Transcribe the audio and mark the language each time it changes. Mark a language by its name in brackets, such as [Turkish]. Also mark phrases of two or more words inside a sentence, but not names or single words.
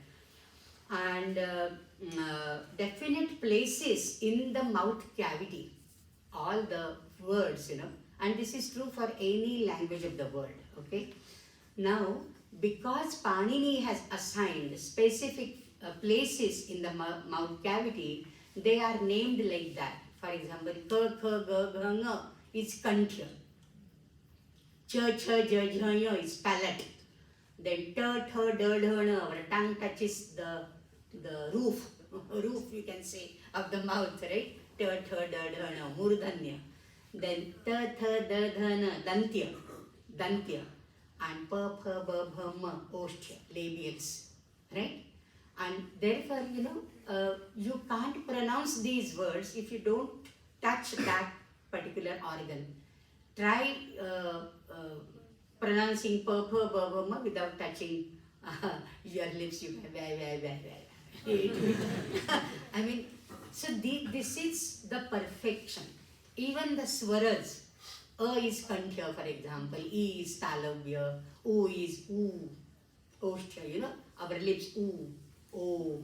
[English] And definite places in the mouth cavity, all the words, and this is true for any language of the world, okay. Now, because Panini has assigned specific places in the mouth cavity, they are named like that. For example, ka, kha, ga, gha, nga is kanthya. Cha, cha, ja, jha, ya is palate. Then ta, tha, da, dha, na, our tongue touches the roof, you can say, of the mouth, right? Ta, tha, da, dha, na, murdanya. Then ta, tha, da, dha, na, dantya. And pa, pha, ba, bha, ma, oshtya, labials, right? And therefore, you can't pronounce these words if you don't touch that particular organ. Try pronouncing pa, pha, ba, bha, ma without touching your lips. You I mean, so this is the perfection. Even the swaras. A is kanthya, for example. E is talavya. O is oo. Oshtya, our lips, oo. O.